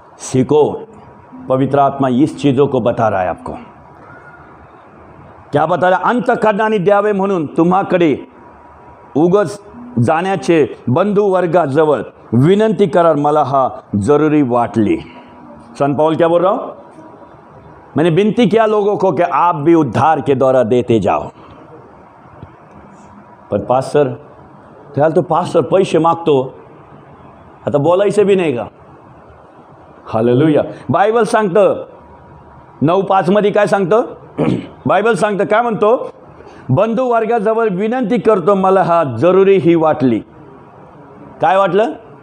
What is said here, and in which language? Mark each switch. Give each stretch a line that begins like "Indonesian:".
Hindi: सीखो, पवित्र आत्मा इस चीजों को बता रहा है आपको। क्या बता रहा?
Marathi: अंतःकरणाने द्यावे म्हणून तुम्हाकडे उगाच जाण्याचे बंधू वर्गाजवळ विनंती करा, मला हा जरूरी वाटली।
Hindi: संत पौल क्या बोल रहा हूं? मैंने विनती किया लोगों को कि आप भी उद्धार के द्वारा देते जाओ।
Marathi: पर पास्टर त्याला तो पास्टर पैसे मागतो, आता बोलायचं भी नाही का? हालेलुया। बायबल सांगतं 9:5 मध्ये काय सांगतं? बायबल सांगतं काय म्हणतो? बंधू वर्गाजवळ विनंती करतो, मला हा जरुरी ही वाटली। काय वाटलं?